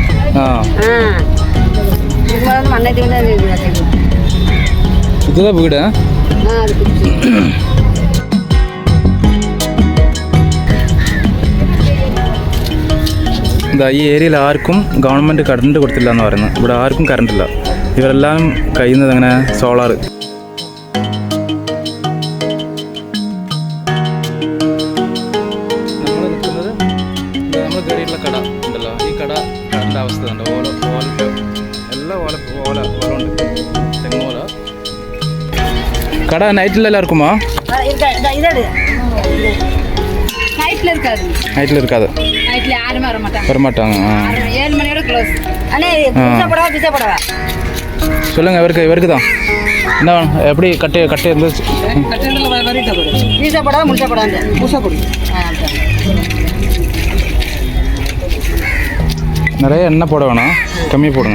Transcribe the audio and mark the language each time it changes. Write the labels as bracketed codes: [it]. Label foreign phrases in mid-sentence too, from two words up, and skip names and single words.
[ta] இதுக்கு முதல்ல மண்ணெண்ணெய் வந்தேன். இதுதான் வீடு. [ml] ഈ ഏരിയയിൽ ആർക്കും ഗവൺമെൻറ് കറണ്ട് കൊടുത്തില്ല എന്ന് പറയുന്നത്. ഇവിടെ ആർക്കും കറണ്ടില്ല. ഇവരെല്ലാം കഴിയുന്നത് അങ്ങനെ സോളാർ. നമ്മൾ കയറിയിട്ടുള്ള കട ഉണ്ടല്ലോ, ഈ കടൻ്റെ അവസ്ഥ ഉണ്ട്. എല്ലാം ഓല ഉണ്ട്. തെങ്ങോല കട നൈറ്റിൽ എല്ലാവർക്കുമോ? [ta] நைட்டில் இருக்காது. வரமாட்டாங்க. சொல்லுங்க, இவருக்கு தான் என்ன எப்படி கட்டு இருந்துச்சு? நிறைய எண்ணெய் போட வேணாம், கம்மியாக போடுங்க.